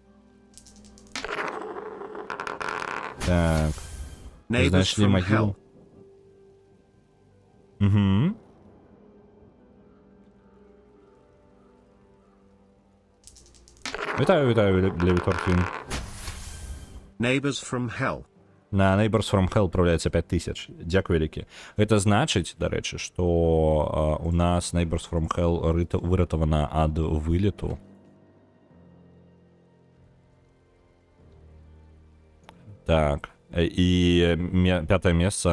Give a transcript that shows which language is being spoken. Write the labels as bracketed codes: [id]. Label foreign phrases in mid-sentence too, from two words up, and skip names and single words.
[be] Так. Знайшлі магілу. Вітаю, для Віторкін. Neighbors from Hell. На Neighbors from Hell управляецца 5000. Дзякуй вялікі. Гэта значыць, дарэчы, што у нас Neighbors from Hell выратавана ад вылету. Так. І 5-е месца.